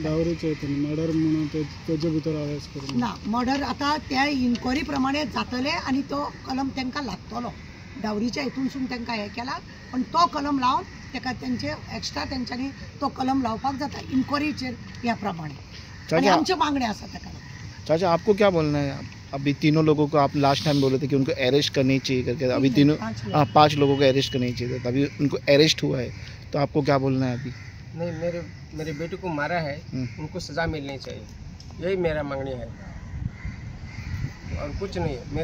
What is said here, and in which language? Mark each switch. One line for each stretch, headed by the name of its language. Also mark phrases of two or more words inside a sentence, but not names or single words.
Konkani: डावरीच्या हितून मर्डर म्हणून तेजे भितर अरेस्ट करून ना मर्डर आतां त्या इन्क्वायरी प्रमाणे जातले आनी तो कलम तांकां लागतलो. डावरीच्या हितूनसून तांकां हें केला पण तो कलम लावन ताका तेंचे एक्स्ट्रा तेंच्यांनी तो कलम लावपाक जाता इन्क्वायरीचेर ह्या प्रमाणे आनी आमच्यो मागण्यो आसा ताका.
Hindi: चाचा आपको क्या बोलना है? अभी तीनों लोगों को आप लास्ट टाइम बोले थे कि उनको अरेस्ट करनी चाहिए करके, अभी तीनों 5 लोगों को अरेस्ट करनी चाहिए, अभी उनको अरेस्ट हुआ है, तो आपको क्या बोलना है अभी? नहीं, मेरे बेटे को मारा है, उनको सज़ा मिलनी चाहिए, यही मेरा मांगनी है और कुछ नहीं है।